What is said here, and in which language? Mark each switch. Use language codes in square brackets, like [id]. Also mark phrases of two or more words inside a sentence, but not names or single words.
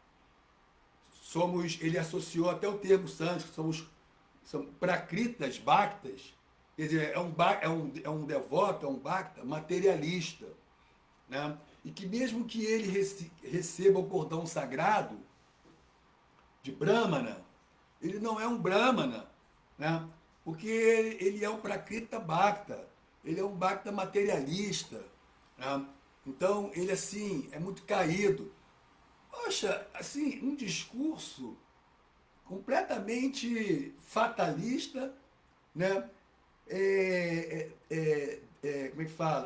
[pt] ele associou até o termo sânscrito, são prakritas, bhaktas, quer dizer, é um devoto, é um bhakta materialista, né? E que mesmo que ele receba o cordão sagrado de Brahmana, ele não é um Brahmana, né? Porque ele é um [sa] prakrita bhakta, [pt] ele é um bhakta materialista, né? Então ele assim é muito caído. Poxa, assim, um discurso completamente fatalista, né? Como é que fala?